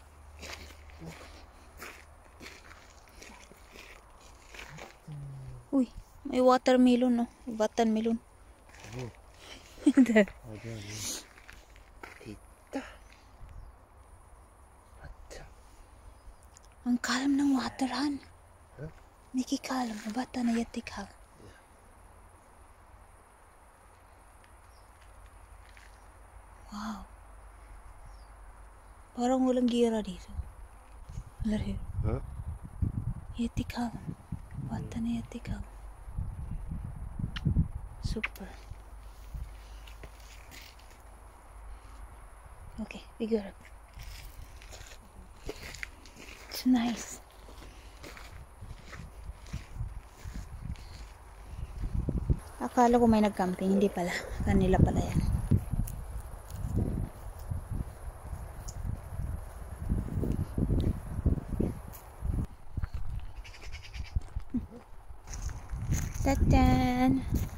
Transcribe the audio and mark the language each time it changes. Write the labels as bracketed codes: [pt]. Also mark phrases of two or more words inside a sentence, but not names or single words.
[tl] Uy. May watermelon, no? Watermelon. [sv] Titta. [tl] Ang kalm ng water, [sv] Han. Mycket kalm. Vatten är jättekallt. Wow. [tl] Parang walang gira dito. [sv] Eller hur? Jättekalm. Vatten är jättekalm. Super. [en] Okay, we got it. It's nice. [tl] Akala ko may nag-camping, hindi pala. Kanila pala yan. Tatan!